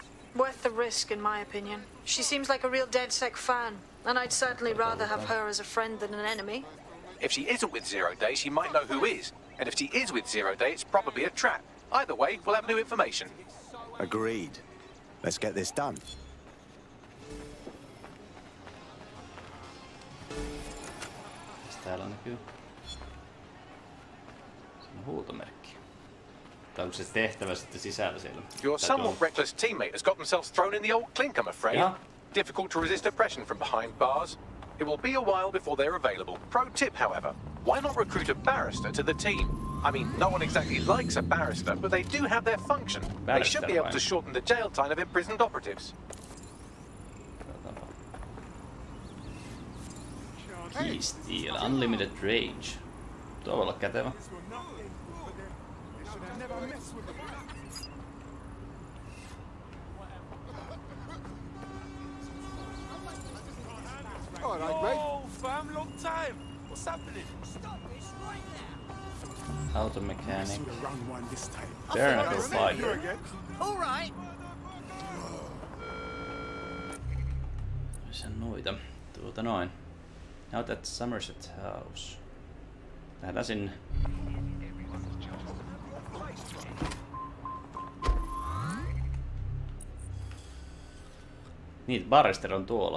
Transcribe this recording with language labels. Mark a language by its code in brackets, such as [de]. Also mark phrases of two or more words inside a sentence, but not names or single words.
[en] Worth the risk, in my opinion. She seems like a real DedSec fan, and I'd certainly rather have her as a friend than an enemy. If she isn't with Zero Day, she might know who is. And if she is with Zero Day, it's probably a trap. Either way, we'll have new information. Agreed. Let's get this done. [fi] Täällä näkyy. Se on huutomerkki. Tai onko se tehtävä sitten sisällä siellä? [en] Your somewhat reckless teammate has got themselves thrown in the old clink, I'm afraid. Yeah. Difficult to resist oppression from behind bars. It will be a while before they're available. Pro tip, however, why not recruit a barrister to the team? I mean, no one exactly likes a barrister, but they do have their function. They should be able to shorten the jail time of imprisoned operatives. Key steal, unlimited range. [fi] Tuo voi olla kätevä. [en] Oh, fam, long time. What's happening? Auto mechanic. Bare knuckle fighter. All right. [fi] Se noita. Noin. [en] Out at Somerset House. [fi] Lähdetään sinne. Niin, barrister on tuolla.